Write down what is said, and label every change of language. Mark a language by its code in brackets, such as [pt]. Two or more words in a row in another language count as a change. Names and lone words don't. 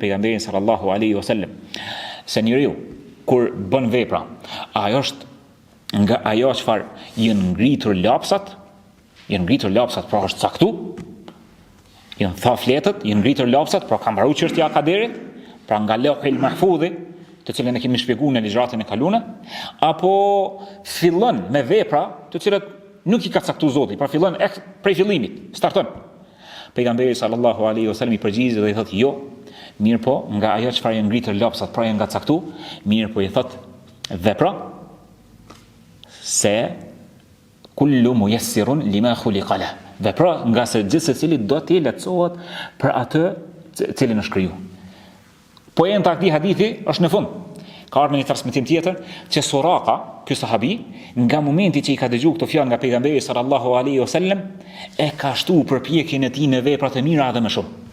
[sq] pejgamberin [ar] صلى الله عليه وسلم [sq] se njeriu kur bën vepra, ajo është nga ajo çfarë janë ngritur lapsat, pra është caktu, janë tha fletët, janë ngritur lapsat, pra ka mbaruar çështja e kaderit, pra nga Lauhul Mahfudhi, të cilën e kemi shpjeguar në ligjratën e kaluar, apo fillon me vepra të cilat nuk i ka caktuar Zoti, pra fillon prej fillimit, starton. Pejgamberi [ar] صلى الله عليه وسلم [sq] i përgjigj dhe i thotë jo, mirë po, nga ajo çfarë janë ngritur lapsat, pra janë nga caktuar, mirë po i thotë vepra se [ar] كل ميسر لما خلق له. [sq] Vepra nga se gjithë secili do t'i lehtësohet për atë cilin është kriju. Poenta e këtij hadithi është në fund. Ka ardhur një transmetim tjetër që Suraka, ky sahabi, nga momenti që i ka dëgjuar këto fjalë nga pejgamberi [ar] صلى الله عليه وسلم, [sq] e ka shtuar përpjekjen e tij në vepra të mira edhe më shumë.